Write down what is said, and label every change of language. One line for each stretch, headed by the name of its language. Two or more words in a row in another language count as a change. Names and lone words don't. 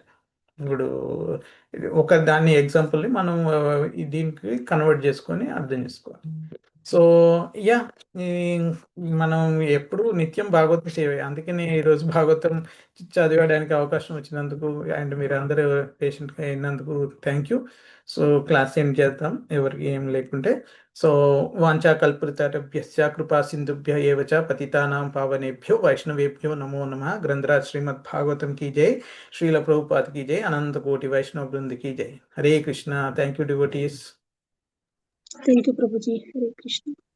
Telugu: ఇప్పుడు ఒక దాన్ని ఎగ్జాంపుల్ని మనం దీనికి కన్వర్ట్ చేసుకొని అర్థం చేసుకోవాలి.
English: So yeah,
Telugu: మనం ఎప్పుడు నిత్యం భాగవతం సేవ, అందుకని ఈరోజు భాగవతం చదివడానికి అవకాశం వచ్చినందుకు అండ్ మీరు అందరూ పేషెంట్గా అయినందుకు
English: Thank you. So class end
Telugu: చేద్దాం ఎవరికి ఏం లేకుంటే.
Sanskrit: సో वाञ्छा कल्पतरुभ्यश्च कृपा सिन्धुभ्य एव च पतितानां पावनेभ्यो वैष्णवेभ्यो नमो नमः.
Hindi: గ్రంథరాజ్ శ్రీమద్ భాగవతం की जय, श्रील प्रभुपाद की जय, अनंत कोटि वैष्णव वृंद की जय. हरे कृष्णा.
English: Thank you devotees. Thank you ప్రభుజీ. హరే కృష్ణ.